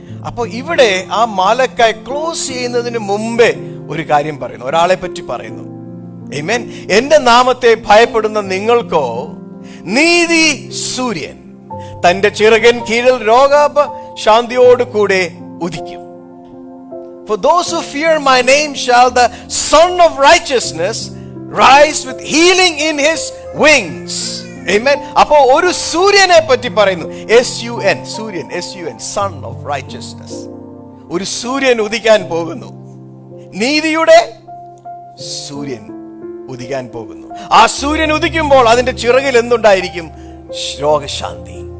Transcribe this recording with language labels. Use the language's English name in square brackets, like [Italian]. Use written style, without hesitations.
[Malayalam] അപ്പൊ ഇവിടെ ആ മാലക്കായ് ക്ലോസ് ചെയ്യുന്നതിന് മുമ്പേ ഒരു കാര്യം പറയുന്നു, ഒരാളെ പറ്റി പറയുന്നു. ആമേൻ. എന്റെ നാമത്തെ ഭയപ്പെടുന്ന നിങ്ങൾക്കോ നീതി സൂര്യൻ തന്റെ ചിറകൻ കീഴിൽ രോഗാപശാന്തിയോട് കൂടെ ഉദിക്കും. [English] For those who fear my name shall the Son of Righteousness rise with healing in his wings. Amen. [Malayalam] അപ്പോ ഒരു സൂര്യനെ പറ്റി പറയുന്നു. SUN, സൂര്യൻ, SUN, [English] Son of Righteousness. [Malayalam] ഒരു സൂര്യൻ ഉദിക്കാൻ പോകുന്നു, നീതിയുടെ സൂര്യൻ ഉദിക്കാൻ പോകുന്നു. ആ സൂര്യൻ ഉദിക്കുമ്പോൾ അതിന്റെ ചിറകിൽ എന്തുണ്ടായിരിക്കും? രോഗശാന്തി.